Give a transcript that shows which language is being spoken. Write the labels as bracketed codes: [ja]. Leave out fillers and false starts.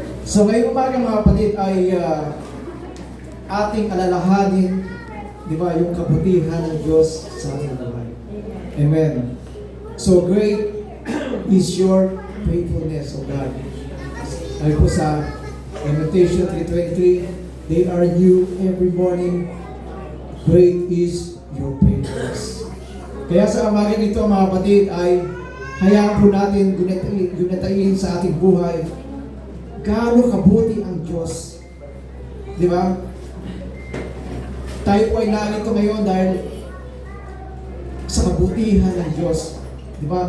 [tl] So ngayong umaga mga kapatid ay ating alalahanin, di ba, yung kabutihan ng Diyos sa ating buhay. Amen. [en] So great is your faithfulness, O God. [tl] Ay po sa [en] Lamentation 3:23, they are new every morning. Great is your faithfulness. [tl] Kaya sa umagang ito mga kapatid ay hayaan po natin gunatain sa ating buhay gaano kabuti ang Diyos. Di ba? Tayo po ay narito ngayon dahil sa kabutihan ng Diyos. Di ba?